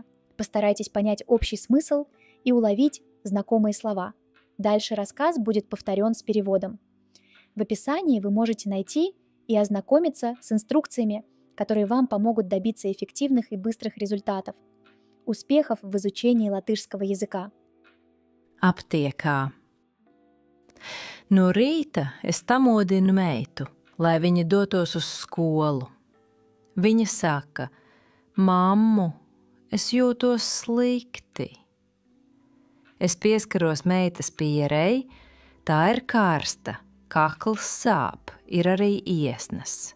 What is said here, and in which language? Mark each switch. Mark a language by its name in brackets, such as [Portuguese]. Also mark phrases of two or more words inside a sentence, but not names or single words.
[Russian] Постарайтесь понять общий смысл и уловить знакомые слова. Дальше рассказ будет повторен с переводом. В описании вы можете найти и ознакомиться с инструкциями, которые вам помогут добиться эффективных и быстрых результатов. Успехов в изучении латышского языка. [Latvian] Aptiekā. No rīta es pamodinu meitu, lai viņa dotos uz skolu. Viņa saka: "Mammu, es jūtos slikti." Es pieskaros meitas pierei, tā ir karsta, kakls sāp, ir arī iesnas.